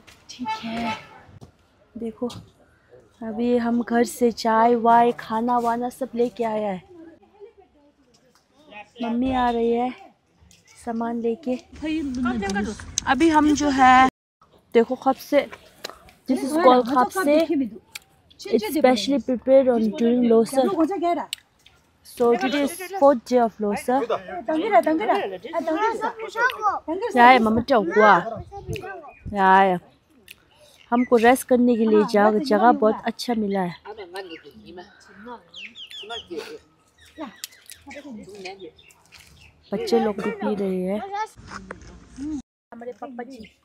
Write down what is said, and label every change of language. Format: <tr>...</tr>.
<hi>ठीक है, देखो अभी हम घर से चाय वाय खाना वाना सब लेके आया है। मम्मी आ रही है सामान लेके। अभी हम जो है देखो कप से,</hi> <en>this is called</en> <hi>कप से,</hi> <en>it's specially prepared on during Losar. So today is 4th day of Losar.</en> <hi>यार मम्मा चौकुआ यार, हमको रेस्ट करने के लिए जगह बहुत अच्छा मिला है। बच्चे लोग भी पी रहे हैं। हमारे पापा जी</hi>